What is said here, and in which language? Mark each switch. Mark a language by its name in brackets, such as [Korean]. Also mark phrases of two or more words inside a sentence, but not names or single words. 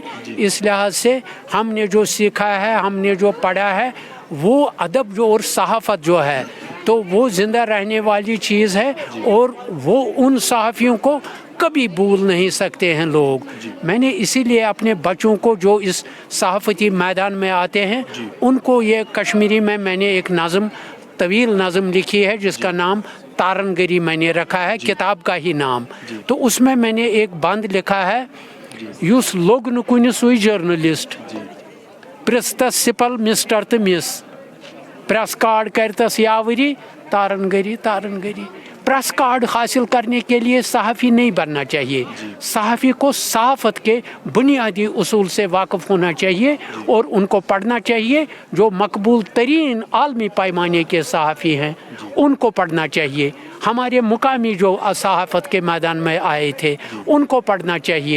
[Urdu] اس لحاظ سے ہم نے جو سیکھا ہے، ہم نے جو پڑھا ہے، وہ ادب جو اور صحافت جو ہے تو وہ زندہ رہنے والی چیز ہے اور وہ ان صحافیوں کو کبھی بھول نہیں سکتے ہیں لوگ. میں نے اسی لیے اپنے بچوں کو جو اس صحافتی میدان میں آتے ہیں ان کو یہ کشمیری میں نے ایک طویل نظم لکھی ہے جس کا نام تارن گری میں نے رکھا ہے، کتاب کا ہی نام. تو اس میں نے ایک بند لکھا ہے، [Kashmiri] یُس لوٚگ نہٕ کُنہِ سُے جٔرنٔلِسٹ پرٛژھتس سِپل مسٹر تہٕ مِس [English] press card [Kashmiri] کرتس یاوری تارن گری [English] press card [Urdu] حاصل کرنے کے لیے صحافی نہیں بننا چاہیے. صحافی کو صحافت کے بنیادی اصول سے واقف ہونا چاہیے اور ان کو پڑھنا چاہیے. جو مقبول ترین عالمی پیمانے کے صحافی ہیں ان کو پڑھنا چاہیے. ہمارے مقامی جو صحافت کے میدان میں آئے تھے ان کو پڑھنا چاہیے.